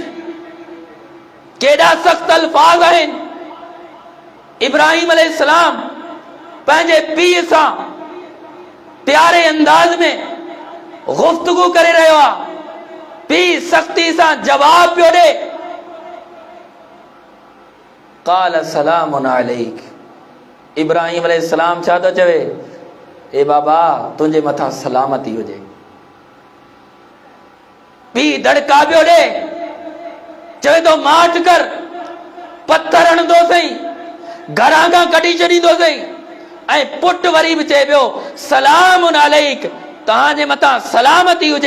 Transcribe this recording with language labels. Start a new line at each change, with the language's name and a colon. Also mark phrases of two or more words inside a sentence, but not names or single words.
Sindhi: केॾा सख़्त अल्फाज़ आहिनि। इब्राहिम अलैहिस्सलाम पंहिंजे पीउ सां प्यारे अंदाज में गुफ्तगू करे रहियो आहे। पीउ सख़्ती सां जवाब पियो ॾे।
Arabic: قال سلام عليك.
Sindhi: इब्राहिम अलैहिस्सलाम छा थो चवे, ए बाबा तुंहिंजे मथां सलामती हुजे। पीउ दड़का पियो ॾे, चवे तो माठ कर, पत्थर हणंदो सही, घरां खां कढी छॾींदो सही। ऐं पुटु वरी बि चए पियो
Arabic: سلام عليك,
Sindhi: तव्हांजे मथां सलामती हुजे।